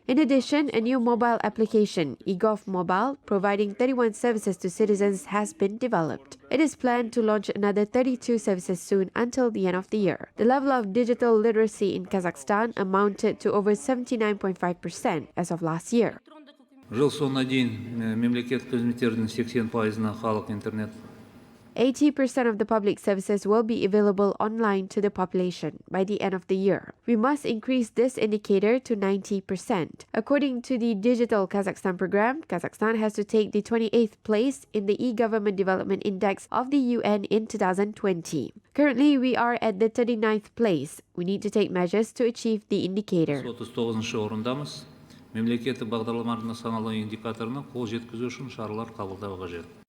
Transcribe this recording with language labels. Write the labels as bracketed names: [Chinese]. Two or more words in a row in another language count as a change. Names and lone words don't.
[English] In addition, a new mobile application, eGov Mobile, providing 31 services to citizens, has been developed. It is planned to launch another 32 services soon until the end of the year. The level of digital literacy in Kazakhstan amounted to over 79.5% as of last year. [Kazakh] Жыл соңына дейін мемлекеттік қызметтердің 80%-ына халық интернет [English] 80% of the public services will be available online to the population by the end of the year. We must increase this indicator to 90%. According to the Digital Kazakhstan program, Kazakhstan has to take the 28th place in the e-government development index of the UN in 2020. Currently, we are at the 39th place. We need to take measures to achieve the indicator. [Kazakh] 39-шы орындамыз. Мемлекеттік бағдарламалардың саналы индикаторына қол жеткізу үшін шаралар қабылдау қажет.